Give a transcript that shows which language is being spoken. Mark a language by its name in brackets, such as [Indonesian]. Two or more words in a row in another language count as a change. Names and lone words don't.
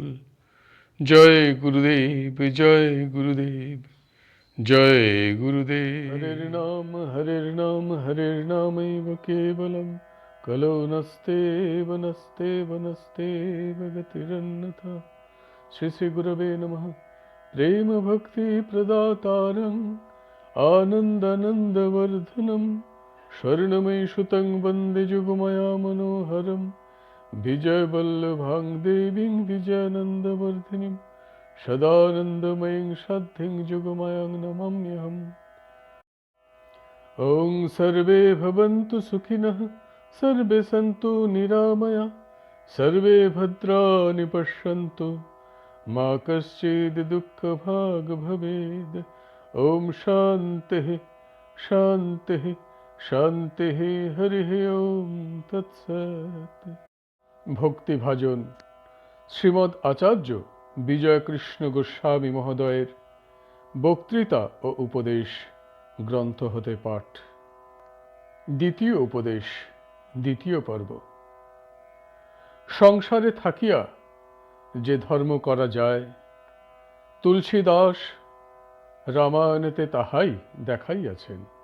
[Sanskrit] জয় গুরুদেব, জয় গুরুদেব, জয় গুরুদেব। হরের নাম হরের নামৈব কেবলম কলো নস্তেব নস্তেব নস্তেব গতিরন্যথা। শ্রী শ্রী গুরবে নমঃ। প্রেম ভক্তি প্রদাতারং আনন্দানন্দবর্ধনম স্বর্ণময়ী সুতং বন্দে যুগময়া মনোহরম বিজয় বল্লভাং দেবীং বিজয়ানন্দবর্ধিনীং সদানন্দময়ীং সাধ্যিং যুগময়াং নমাম্যহম। ওং সর্বে ভবন্তু সুখিনঃ সর্বে সন্তু নিরাময়া সর্বে ভদ্রাণি পশ্যন্তু মা কশ্চিদ দুঃখভাগ ভবেদ। ওম শান্তিঃ শান্তিঃ শান্তিঃ। হরিঃ ওম তৎসৎ। [Bangla] ভক্তিভাজন শ্রীমদ্ আচার্য বিজয়কৃষ্ণ গোস্বামী মহোদয়ের বক্তৃতা ও উপদেশ গ্রন্থ হতে পাঠ। দ্বিতীয় উপদেশ, দ্বিতীয় পর্ব। সংসারে থাকিয়া যে ধর্ম করা যায়, তুলসীদাস রামায়ণেতে তাহাই দেখাইয়াছেন।